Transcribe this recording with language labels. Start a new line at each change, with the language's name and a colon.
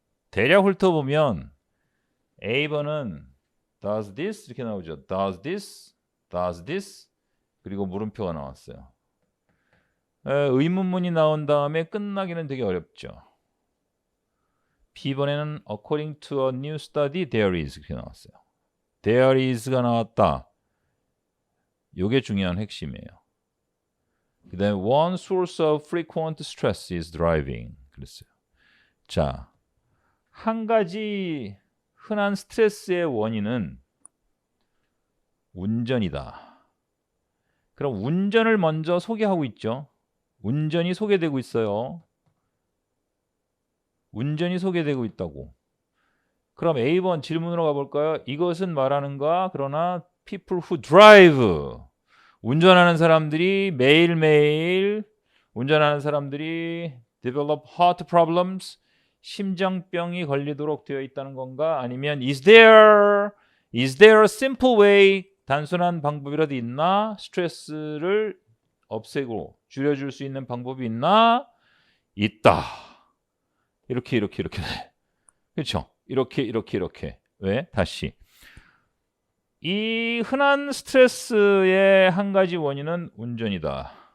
Korean: 대략 훑어보면 A번은 does this 이렇게 나오죠. does this 그리고 물음표가 나왔어요. 의문문이 나온 다음에 끝나기는 되게 어렵죠.
English: B번에는 according to a new study there is 이렇게 나왔어요.
Korean: there is 가 나왔다. 요게 중요한 핵심이에요.
English: 그 다음에 one source of frequent stress is driving 그랬어요.
Korean: 자, 한 가지 흔한 스트레스의 원인은 운전이다. 그럼 운전을 먼저 소개하고 있죠. 운전이 소개되고 있어요. 운전이 소개되고 있다고. 그럼 A번 질문으로 가볼까요? 이것은 말하는가? 그러나 people who drive, 운전하는 사람들이 매일매일 운전하는 사람들이 develop heart problems, 심장병이 걸리도록 되어 있다는 건가?
English: 아니면 is there a simple way, 단순한 방법이라도 있나?
Korean: 스트레스를 없애고 줄여줄 수 있는 방법이 있나? 있다. 이렇게 그렇죠? 이렇게. 왜? 다시. 이 흔한 스트레스의 한 가지 원인은 운전이다.